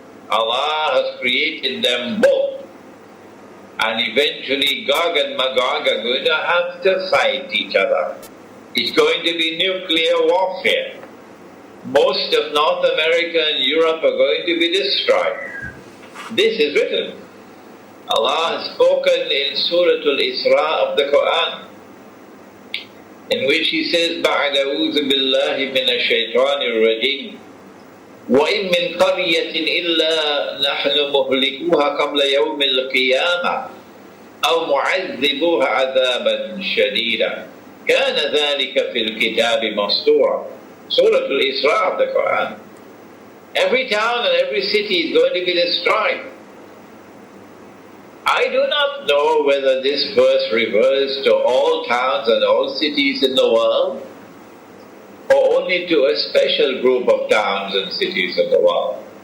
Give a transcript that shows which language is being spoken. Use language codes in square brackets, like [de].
[en] Allah has created them both, and eventually Gog and Magog are going to have to fight each other. It's going to be nuclear warfare. Most of North America and Europe are going to be destroyed. This is written. Allah has spoken in Surah Al-Isra of the Quran, in which He says, [ar] بَعْدَ أَعُوذُ بِاللَّهِ مِنَ الشَّيْطَانِ الرَّجِيمِ وَإِن مِّن قَرْيَةٍ إِلَّا نَحْنُ مُهْلِكُوهَا قَبْلَ يَوْمِ الْقِيَامَةِ أَوْ مُعَذِّبُوهَا عَذَابًا شَدِيدًا كَانَ ذَلِكَ فِي الْكِتَابِ مَسْطُورًا. [en] Surah Al-Isra of the Quran. Every town and every city is going to be destroyed. I do not know whether this verse refers to all towns and all cities in the world, or only to a special group of towns and cities in the world.